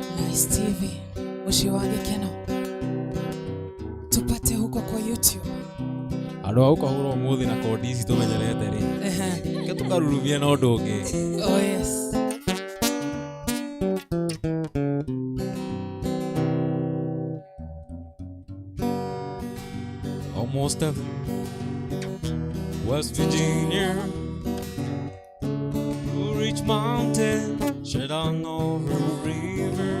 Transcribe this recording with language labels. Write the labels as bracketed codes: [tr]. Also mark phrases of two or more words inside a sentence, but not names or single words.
[ki] Nice TV, muciĩ wa gĩkeno. [sw] Tupate huko kwa YouTube. [ki] Andũ au kahũra ũmũthĩ na kondi ici tũmenyerete rĩ. Ke tũkarurumia na ũndũ ũngĩ. [en] Oh yes. Almost heaven, West Virginia, Blue Ridge Mountain, shed on over a river.